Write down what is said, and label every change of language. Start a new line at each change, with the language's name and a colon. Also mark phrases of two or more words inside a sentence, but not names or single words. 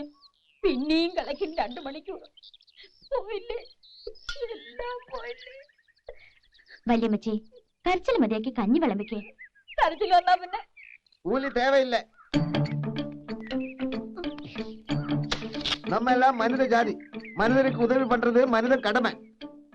Malayalam: പിന്നെയും കളക്കും 2 മണിക്കൂർ. പോയില്ലേ, എല്ലാം പോയില്ലേ. വല്യമ്മച്ചി, കരച്ചിൽ മതിയാക്കി കഞ്ഞി വിളമ്പിക്കേ. കരച്ചിൽ വന്നാ പിന്നെ കൂലി തേവയില്ല.
Tamil: நம்ம எல்லாம் மனித ஜாதி. மனிதனுக்கு உதவி பண்றது மனித கடமை.